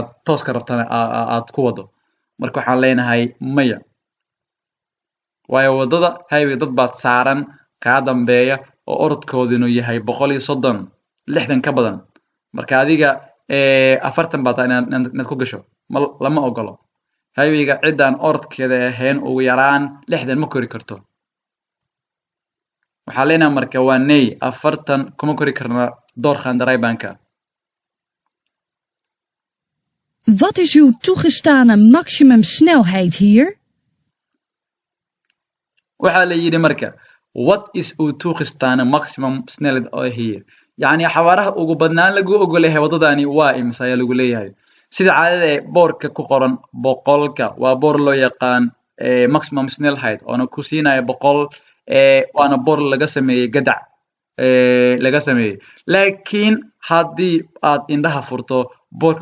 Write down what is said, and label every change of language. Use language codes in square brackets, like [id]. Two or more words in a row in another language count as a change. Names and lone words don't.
[so] tooska rabtana aad ku wado marka waxaan leenahay maya waayo waddada highwayga dad baad saaran kaa dambeeya oo orodkoodinu yahay 130 60 ka badan marka adiga 40 baad inaad ku gasho lama ogolo highwayga ciddaan orodkeeda ahayn ugu yaraan 60 ma kori karto waxaa leenahay marka waa ney 40 kuma kori karna doorgaande rijbanka [nl] Wat is uw toegestane maximumsnelheid hier? [so] waxaa la yidhi marka [nl] what is uw toegestane maximum snelheid here [so] yacni xawaaraha ugu badnaan lagu ogolyahay waddadani waa imisa ayaa lagu leeyahay sida caadada ee boorka ku qoran boqolka waa boor loo yaqaan [nl] maximum snelheid [so] oona ku siinaya 100 waana boor laga sameeyey gadac laga sameeyey laakiin haddii aad indhaha furto boorka